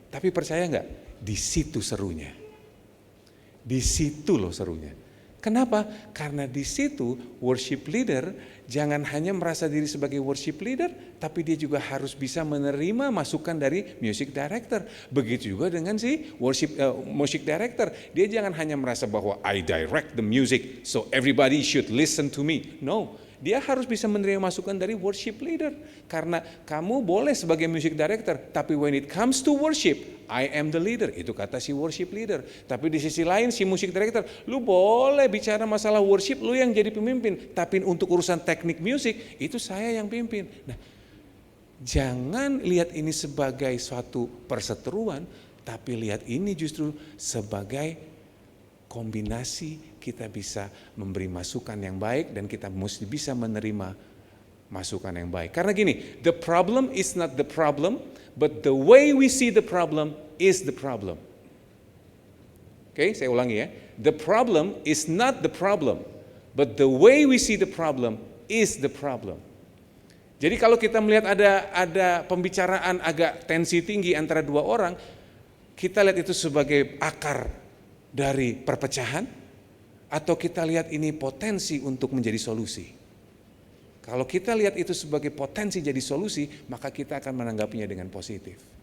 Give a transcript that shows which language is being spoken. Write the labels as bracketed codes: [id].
[id] Tapi percaya nggak? Di situ serunya. Di situ loh serunya. Kenapa? Karena di situ worship leader jangan hanya merasa diri sebagai worship leader, tapi dia juga harus bisa menerima masukan dari music director. Begitu juga dengan si music director. Dia jangan hanya merasa bahwa [en] I direct the music, so everybody should listen to me. [id] No, dia harus bisa menerima masukan dari worship leader. Karena kamu boleh sebagai music director, tapi [en] when it comes to worship, I am the leader, [id] itu kata si worship leader. Tapi di sisi lain si music director, lu boleh bicara masalah worship, lu yang jadi pemimpin. Tapi untuk urusan teknik musik, itu saya yang pimpin. Nah, jangan lihat ini sebagai suatu perseteruan, tapi lihat ini justru sebagai kombinasi kita bisa memberi masukan yang baik dan kita mesti bisa menerima masukan yang baik. Karena gini, [en] the problem is not the problem, but the way we see the problem is the problem. [id] Oke, saya ulangi ya. [en] The problem is not the problem, but the way we see the problem is the problem. [id] Jadi kalau kita melihat ada pembicaraan agak tensi tinggi antara dua orang, kita lihat itu sebagai akar dari perpecahan, atau kita lihat ini potensi untuk menjadi solusi. Kalau kita lihat itu sebagai potensi jadi solusi, maka kita akan menanggapinya dengan positif.